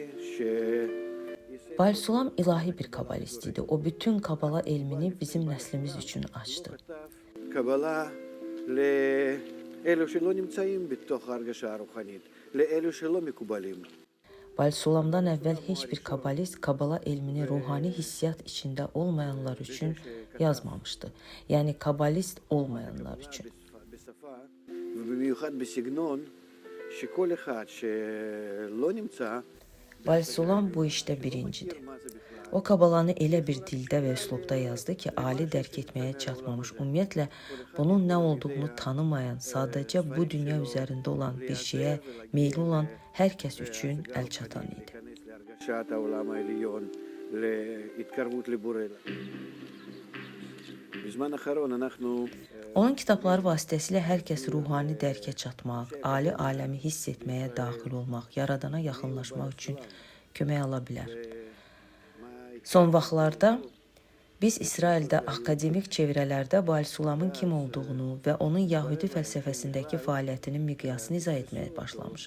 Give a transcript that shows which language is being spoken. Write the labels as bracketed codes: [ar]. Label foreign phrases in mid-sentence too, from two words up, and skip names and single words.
[az] Balsulam ilahi bir kabalist idi. O bütün kabala elmini bizim nəslimiz üçün açdı. [he] קבלה לאלו שלא נמצאים בתוך ההרגשה הרוחנית, לאלו שלא מקובלים. [az] Balsulamdan əvvəl heç bir kabalist kabala elmini ruhani hissiyat içində olmayanlar üçün yazmamışdı. Yəni kabalist olmayanlar üçün. [he] בשפה, ובמיוחד בסגנון שכל אחד שלא נמצא [az] Balsulam bu işdə birincidir. O kabalanı elə bir dildə və üslubda yazdı ki, ali dərk etməyə çatmamış, ümumiyyətlə bunun nə olduğunu tanımayan, sadəcə bu dünya üzərində olan bir şeyə meyli olan hər kəs üçün əl çatan idi. [he] להרגשת העולם העליון, להתקרבות לבורא. בזמן האחרון אנחנו [az] Onun kitabları vasitəsilə hər kəs ruhani dərkə çatmaq, ali aləmi hiss etməyə daxil olmaq, yaradana yaxınlaşmaq üçün kömək ala bilər. Son vaxtlarda biz İsraildə akademik çevrələrdə Balsulamın kim olduğunu və onun Yahudi fəlsəfəsindəki fəaliyyətinin miqyasını izah etməyə başlamışıq.